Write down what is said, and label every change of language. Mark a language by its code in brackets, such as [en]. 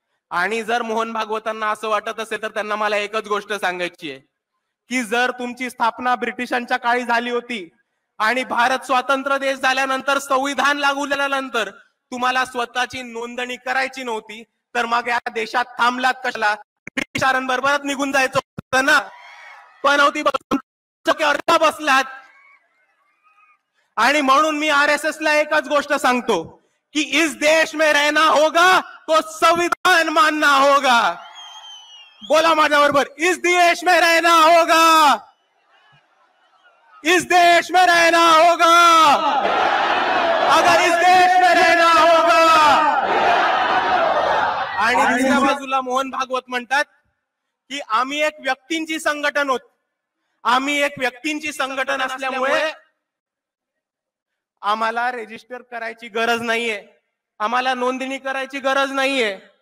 [mr] आणि जर मोहन भागवतांना असं वाटत असेल तर त्यांना मला एकच गोष्ट सांगायची आहे की जर तुमची स्थापना ब्रिटिशांच्या काळी झाली होती आणि भारत स्वतंत्र देश झाल्यानंतर संविधान लागू झाल्यानंतर तुम्हाला स्वतःची नोंदणी करायची नव्हती, तर मग या देशात थांबलात कशाला? ब्रिटिशांबरोबरच निघून जायचं होतं ना. पण होती बसलात. आणि म्हणून मी RSSला एकच गोष्ट सांगतो कि [hi] इस देश में रहना होगा तो संविधान मानना होगा. [mr] बोला माझ्या बरोबर, [hi] इस देश में रहना होगा, इस देश में रहना होगा, अगर इस देश में रहना होगा. [mr] आणि दुसऱ्या बाजूला मोहन भागवत म्हणतात की आम्ही एक व्यक्तींची संघटन होत, आम्ही एक व्यक्तींची संघटन असल्यामुळे आम्हाला रजिस्टर करायची गरज नाहीये, आम्हाला नोंदणी करायची गरज नाहीये.